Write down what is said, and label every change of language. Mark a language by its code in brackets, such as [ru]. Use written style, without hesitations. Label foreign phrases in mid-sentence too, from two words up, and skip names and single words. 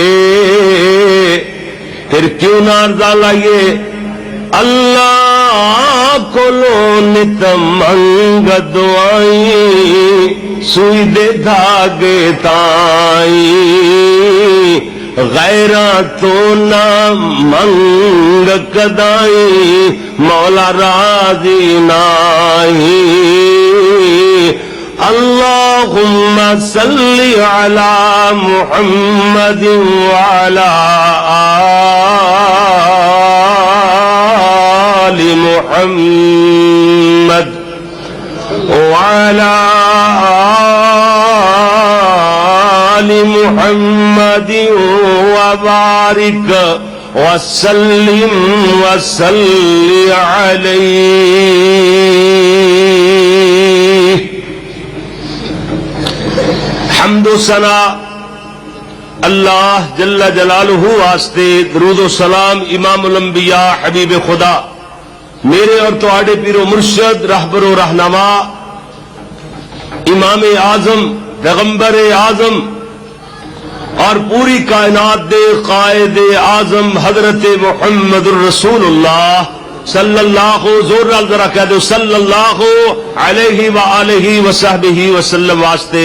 [pa] پھر کیوں نہ عرضہ لائیے اللہ کولو نت منگ دعائیں سوئی دے دھاگے تائیں. غیراں تو نہ منگ کدائیں مولا راضی نائیں. [ar] اللہم صلی علی محمد وعلی آل محمد وعلى آل محمد وبارك وسلم وصل عليه. [pa] حمد و ثنا [ar] اللہ جل جلالہ [pa] واسطے، درود و سلام امام الانبیاء حبیب خدا میرے اور تواڈے پیر و مرشد رہبر و رہنما امام اعظم پیغمبر اعظم اور پوری کائنات دے قائد اعظم حضرت محمد الرسول اللہ [ar] صلی اللہ [pa] زور نال ذرا کہہ دو [ar] صلی اللہ علیہ وآلہ وصحبہ وسلم [pa] واسطے.